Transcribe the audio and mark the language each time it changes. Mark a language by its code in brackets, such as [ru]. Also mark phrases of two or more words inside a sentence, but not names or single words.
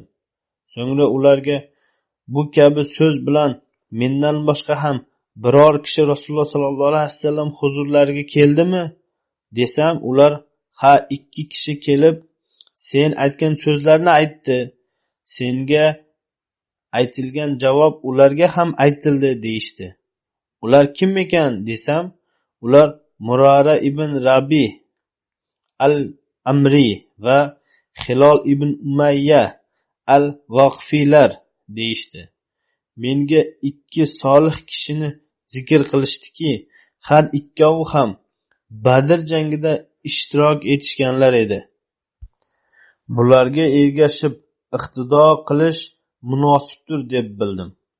[uz] So'ngra ularga bu kabi so'z bilan mendan boshqa ham biror kishi Rasululloh [ar] صلى الله عليه وسلم [uz] huzurlariga keldimi? Desam, ular ha, 2 kishi kelib, sen aytgan so'zlarni aytdi. Senga aytilgan javob ularga ham aytildi, deyishdi. Ular kim ekan desam, ular Murara ibn Rabi al-Amri va Hilol ibn Umayya al-Vaqfiylar, deyishdi. Menga 2 solih kishini zikr qilishdiki, har ikkovi ham Badr jangida ishtirok etishganlar edi. Bularga ergashib iqtido qilish munosibdir deb bildim.